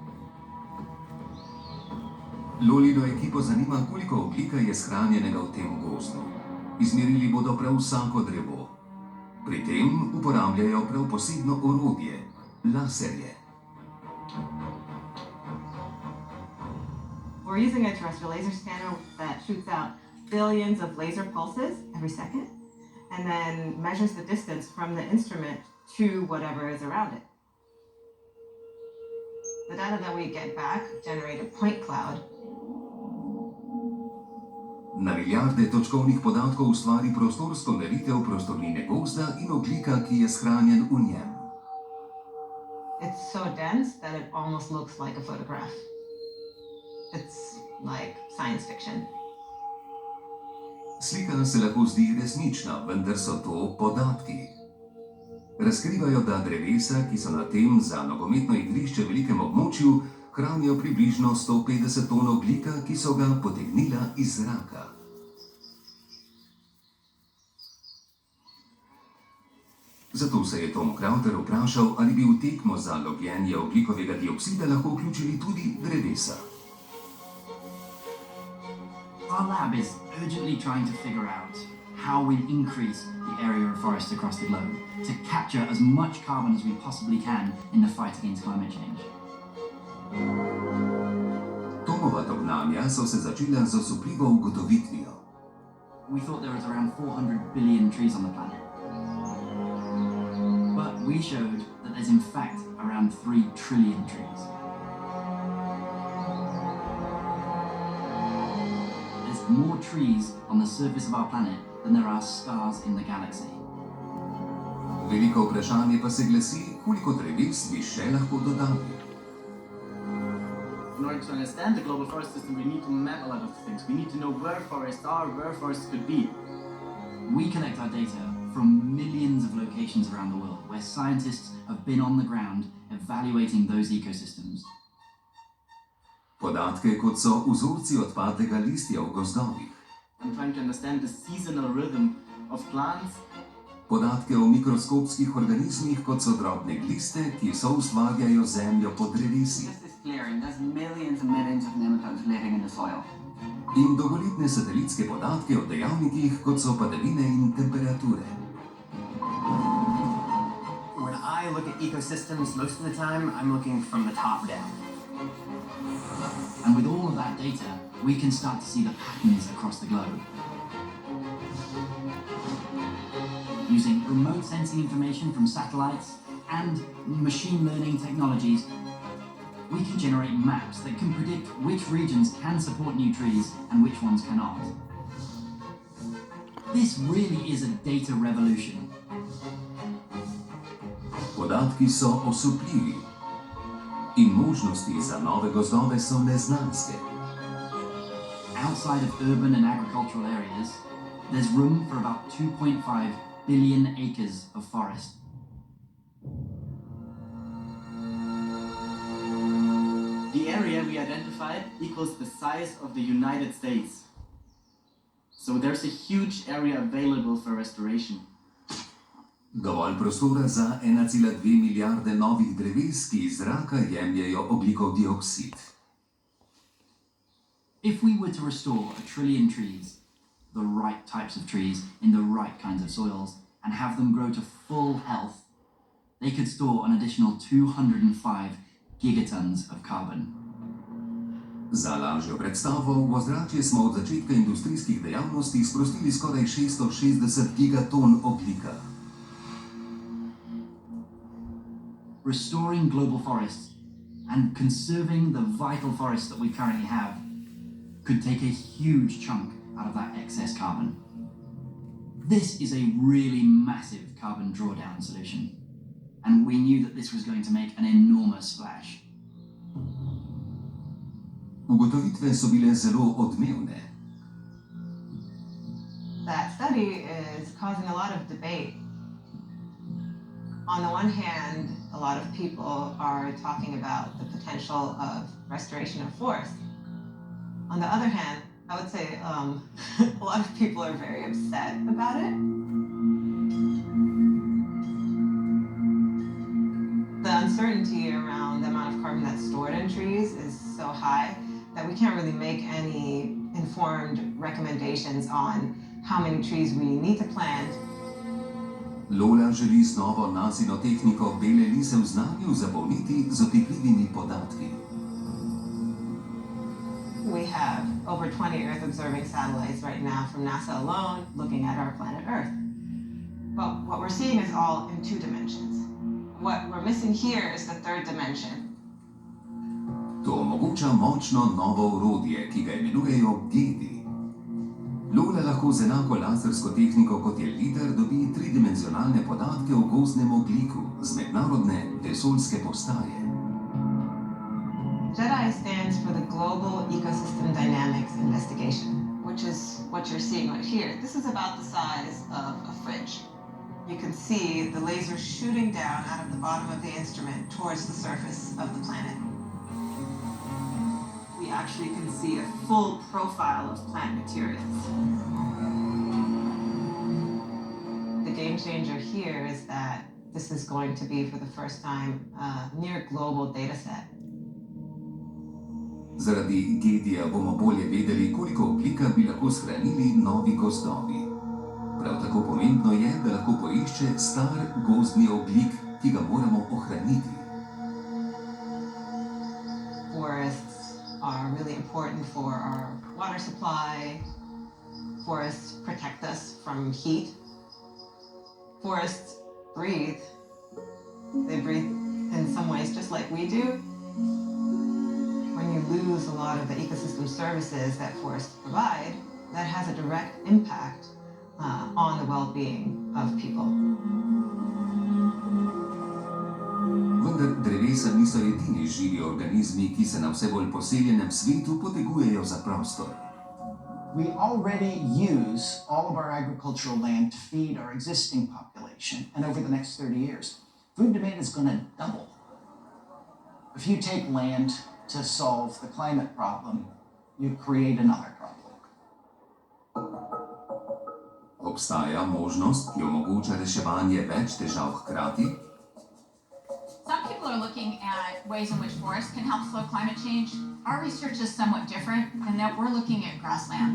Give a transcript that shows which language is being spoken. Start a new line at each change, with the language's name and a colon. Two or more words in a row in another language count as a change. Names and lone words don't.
Slovenian: Lolino ekipo zanima, koliko ogljika je shranjenega v tem gozdu. Izmerili bodo prav vsako drevo. Pri tem uporabljajo prav posebno orodje – laserje.
English: We're using a terrestrial laser scanner that shoots out billions of laser pulses every second and then measures the distance from the instrument to whatever is around it. The data that we get back generate a point cloud.
Slovenian: Na milijarde točkovnih podatkov ustvari prostorsko meritev prostornine gozda in ogljika, ki je shranjen v njem.
English: It's so dense that it almost looks like a photograph. It's like science fiction.
Slovenian: Slika se lahko zdi resnična, vendar so to podatki. Razkrivajo, da drevesa, ki so na tem za nogometno igrišče velikem območju, hranijo približno 150 ton ogljika, ki so ga potegnila iz zraka. Zato se je Tom Crowther vprašal, ali bi v tekmo za lovljenje ogljikovega dioksida lahko vključili tudi drevesa.
English: Our lab is urgently trying to figure out how we increase the area of forest across the globe to capture as much carbon as we possibly can in the fight against climate change.
Slovenian: Tomova dognanja so se začela z osupljivo ugotovitvijo.
English: We thought there was around 400 billion trees on the planet. But we showed that there's in fact around 3 trillion trees. There's more trees on the surface of our planet than there are stars in the galaxy.
Slovenian: Veliko vprašanje pa se glasi, koliko dreves bi še lahko dodali.
English: In order to understand the global forest system, we need to map a lot of things. We need to know where forests are, where forests could be. We collect our data from millions of locations around the world where scientists have been on the ground evaluating those ecosystems.
Slovenian: Podatke, kot so vzorci odpadlega listja v gozdovih.
English: I'm trying to understand the seasonal rhythm of plants.
Slovenian: Podatke o mikroskopskih organizmih, kot so drobne gliste, ki soustvarjajo zemljo pod drevesi.
English: There's millions and millions of nematodes living in the soil.
Slovenian: In dolgoletne satelitske podatke o dejavnikih, kot so padavine in temperature.
English: When I look at ecosystems, most of the time, I'm looking from the top down. And with all of that data, we can start to see the patterns across the globe. Using remote sensing information from satellites and machine learning technologies, we can generate maps that can predict which regions can support new trees and which ones cannot. This really is a data revolution.
Slovenian: Podatki so osupljivi in možnosti za nove gozdove so neznanske.
English: Outside of urban and agricultural areas, there's room for about 2.5 billion acres of forest. The area we identified equals the size of the United States. So there's a huge area available for restoration.
Slovenian: Dovolj prostora za 1,2 milijarde novih dreves, ki iz zraka jemljejo ogljikov dioksid.
English: If we were to restore 1 trillion trees, the right types of trees in the right kinds of soils, and have them grow to full health, they could store an additional 205 gigatons of carbon.
Slovenian: Za lažjo predstavo, v ozračje smo od začetka industrijskih dejavnosti sprostili skoraj 660 gigaton ogljika.
English: Restoring global forests and conserving the vital forests that we currently have could take a huge chunk out of that excess carbon. This is a really massive carbon drawdown solution, and we knew that this was going to make an enormous splash.
Slovenian: Ugotovitve so bile zelo odmevne.
English: That study is causing a lot of debate. On the one hand, a lot of people are talking about the potential of restoration of forests. On the other hand, I would say a lot of people are very upset about it. The uncertainty around the amount of carbon that's stored in trees is so high that we can't really make any informed recommendations on how many trees we need to plant.
Slovenian: Lola želi z novo NASIno tehniko bele lise v znanju zapolniti z otipljivimi podatki.
English: We have over 20 Earth observing satellites right now from NASA alone looking at our planet Earth. But what we're seeing is all in 2 dimensions. What we're missing here is the 3rd dimension.
Slovenian: To omogoča močno novo orodje, ki ga imenujejo GEDI. Lola lahko z enako lasersko tehniko kot je LIDAR dobi 3-dimenzionalne podatke o gozdnem ogljiku z mednarodne vesoljske postaje.
English: GEDI stands for the Global Ecosystem Dynamics Investigation, which is what you're seeing right here. This is about the size of a fridge. You can see the laser shooting down out of the bottom of the instrument towards the surface of the planet. We actually can see a full profile of plant materials. The game changer here is that this is going to be for the first time a near global data set.
Slovenian: Zaradi GEDI-ja bomo bolje vedeli, koliko ogljika bi lahko shranili novi gozdovi. Prav tako pomembno je, da lahko poišče star gozdni ogljik, ki ga moramo ohraniti.
English: Forests are really important for our water supply. Forests protect us from heat. Forests breathe. They breathe in some ways just like we do. When you lose a lot of the ecosystem services that forests provide, that has a direct impact on the well-being of people.
Slovenian: Vendar drevesa niso edini živi organizmi, ki se na vse bolj poseljenem svetu potegujejo za prostor.
English: We already use all of our agricultural land to feed our existing population, and over the next 30 years, food demand is going to double. If you take land to solve the climate problem, you create another problem.
Slovenian: Obstaja možnost, ki omogoča reševanje več težav hkrati?
English: Some people are looking at ways in which forests can help slow climate change. Our research is somewhat different in that we're looking at grasslands.